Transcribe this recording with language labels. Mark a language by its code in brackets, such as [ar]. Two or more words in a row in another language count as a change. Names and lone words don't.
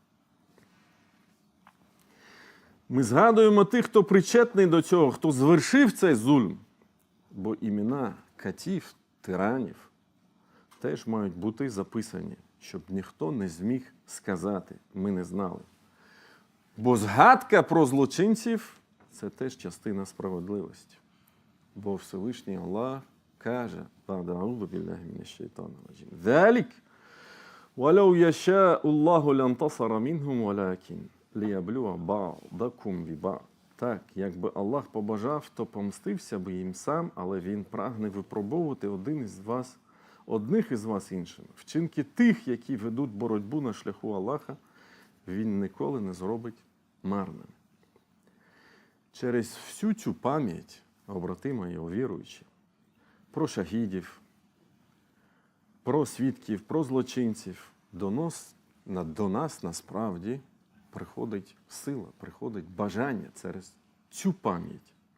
[uk] Ми згадуємо тих, хто причетний до цього, хто звершив цей зульм, бо імена катів, тиранів теж мають бути записані, щоб ніхто не зміг сказати, ми не знали. Бо згадка про злочинців – це теж частина справедливості. Бо Всевишній Аллах каже, [ar] «أعوذ بالله من الشيطان الرجيم, ذَلِكَ وَلَوْ يَشَاءُ اللَّهُ لَانْتَصَرَ مِنْهُمْ وَلَكِنْ لِيَبْلُوَ بَعْضَكُمْ بِبَعْضٍ». [uk] Так, якби Аллах побажав, то помстився би їм сам, але Він прагне випробовувати одних із вас іншими. Вчинки тих, які ведуть боротьбу на шляху Аллаха, Він ніколи не зробить марним. Через всю цю пам'ять, брати мої віруючі, про шахідів, про свідків, про злочинців, до нас насправді приходить сила, приходить бажання через цю пам'ять.